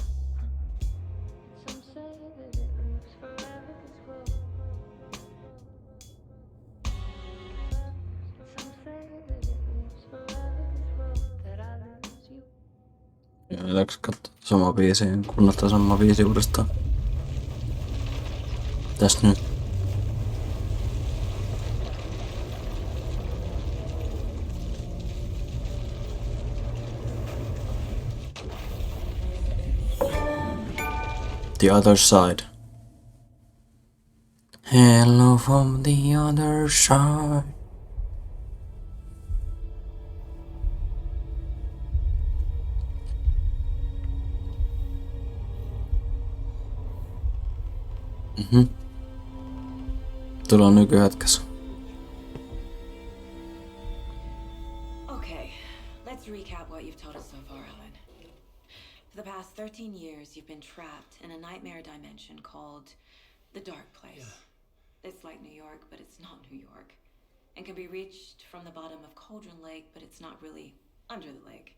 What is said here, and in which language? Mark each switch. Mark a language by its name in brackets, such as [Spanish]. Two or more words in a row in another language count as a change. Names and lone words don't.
[English] Some say that it lives forever, this road. Some say that it lives forever, this road that I lose you. [Finnish] Ja läks katsoa sama biisi, kuunneltaan sama biisi uudestaan. Täs nyt. [English] The other side. Hello from the other side. [Finnish] Tullaan nykyhetkessä. [English] Okay, let's recap what you've told us so far, Alan. For the past 13 years, you've been trapped in a nightmare dimension called the Dark Place. Yeah. It's like New York, but it's not New York. And can be reached from the bottom of Cauldron Lake, but it's not really under the lake.